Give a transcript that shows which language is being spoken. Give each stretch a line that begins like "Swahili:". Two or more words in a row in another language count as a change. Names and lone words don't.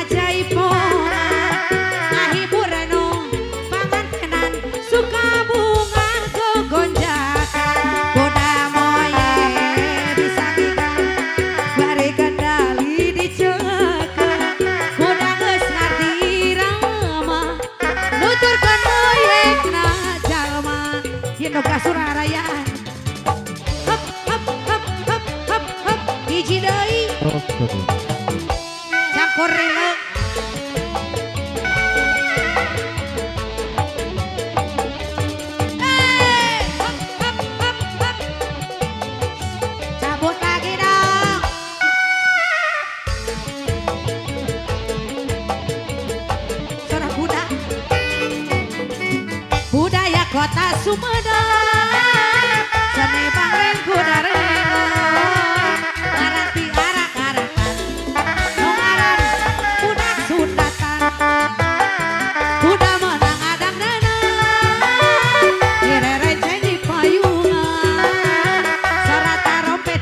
Sundanese: jaipongan, ngahiburan pangantenan, suka bunga kegonjakan, kuda moye disakikan, bari kendali dicekeun, kuda geus ngarti irama, nuturkeun moyekna jalma, yen oga surarayaan. Hop hop hop hop hop hop, hiji deui campur rilek. Hop hop hop hop,
Indonesian: cabut lagi dong.
Sundanese: Suara kuda. Budaya kota Sumedang, seni bangreng kuda rengo, ngaranti arak-arakan, nungaran budak sundatan, kuda menang adang neuneuh, direrenceng di payungan, suara tarompet